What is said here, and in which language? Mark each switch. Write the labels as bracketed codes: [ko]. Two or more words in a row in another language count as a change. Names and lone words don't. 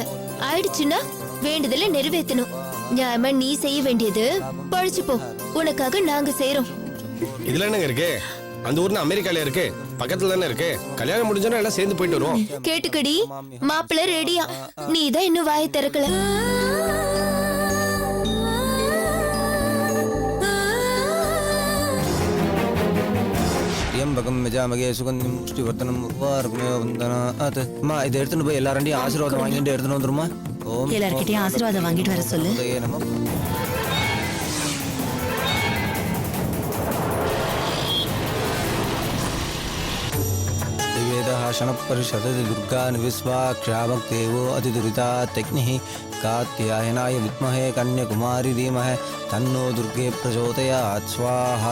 [ta] ஆயிடுச்சுன்னா வேண்டுதல நிறைவேற்றணும். நியாயமா நீ செய்ய வேண்டியது பழிச்சு போ. உனக்காக நாங்க செய்யறோம். இதுல என்னங்க இருக்கு? அந்த ஊர்னு அமெரிக்கால இருக்கு, பக்கத்துல தானே இருக்கு. கல்யாணம் முடிஞ்சோன்னா எல்லாம் சேர்ந்து போயிட்டு வருவோம். கேட்டுக்கடி, மாப்பிள்ள ரெடியா, நீ தான் இன்னும் வாயை திறக்கல. [sa] त्र्यंबकं यजामहे सुगंधिं पुष्टिवर्धनम् उर्वारुकमेव वन्दनात्. [ta] அம்மா, இதை எடுத்துட்டு போய் எல்லாரும் ஆசீர்வாதம் வாங்கிட்டு எடுத்துட்டு வந்துருமா. ஓம் எல்லார்கிட்டயும் ஆசீர்வாதம் வாங்கிட்டு வர சொல்லு. நமோ. [sa] शनपरिषदति दुर्गान् विश्वाक्षामक्देवो अतिदुरितात्यग्निः कात्यायनाय विद्महे कन्याकुमारी धीमहि तन्नो दुर्गे प्रचोदयात् स्वाहा.